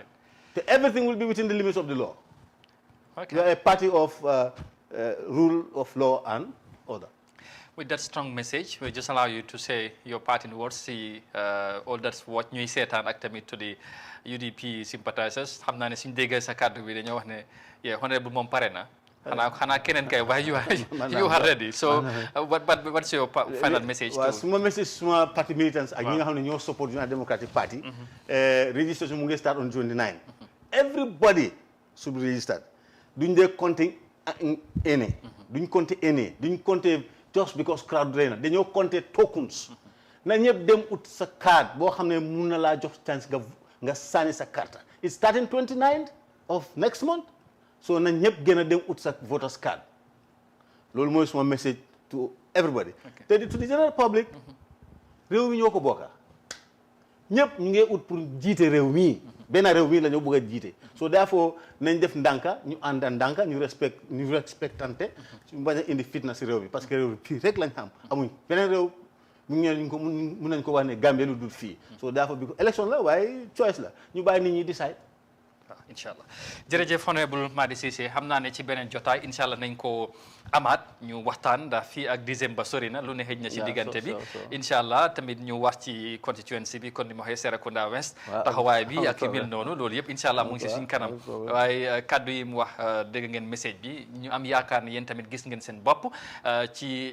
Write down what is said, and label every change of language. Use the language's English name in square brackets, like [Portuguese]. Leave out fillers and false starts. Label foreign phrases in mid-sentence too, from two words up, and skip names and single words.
[English] Everything will be within the limits of the law. Okay. We are a party of rule of law and order. With that strong message, we just allow you to say your parting words, see all that's what you said and activate to the UDP sympathizers. [Wolof] xam naa ne suñu déggee sa kàddu bi dañoo wax ne honorable moom pare na. xanaa keneen kay waaye [English] you are ready. So what's your final message? [Wolof] Suma message suma [English] party militants [Wolof] ak ñi nga xam ne ñoo support United Democratic Party. Registration mu ngi [English] start on 29. Everybody should be registered. [Wolof] Duñ dee compter ene. Duñ compter ene. Duñ compter [English] just because crowd drainer. [Wolof] Dañoo compter tokens. Na ñëpp dem ut sa card boo xam ne mun na laa jox chance nga sànni sa carte. [English] It's starting 29th of next month. [Wolof] So na ñëpp gën a dem ut sa [English] voters card. [Wolof] Loolu mooy suma message [English] to everybody. [Wolof] Te [English] to the general public. [Wolof] Réew mi ñoo ko bokka. ñëpp ñu ngi ut pour jiite réew mi. Benn réew mi la ñu bëgg a jiite. [English] So therefore [Wolof] nañ def ndànka ñu ànd ndànka ñu respectante ñu bañ a indi fitna si réew mi parce que réew mi fii rek lañ xam amuñ beneen réew mun nañ ko wax ne Gambie lu dul fii. [English] So therefore [Wolof] bi élection la waaye choice la ñu bàyyi nit ñi decide. Inshallah jërëjëf honorable Madi Cissé xam naa ne ci beneen jotaay inshallah nañ ko amaat ñu waxtaan ndax fii ak décembre sori na lu ne xëj na ci diggante bi inshallah tamit ñu wax ci constituency bi kon ni ma waxee Serekunda West taxawaay bi ak mel noonu loolu yëpp inshallah mu ngi si suñ kanam waaye kaddu yi mu wax dégg ngeen message bi ñu am yaakaar ne yéen tamit gis ngeen seen bopp ci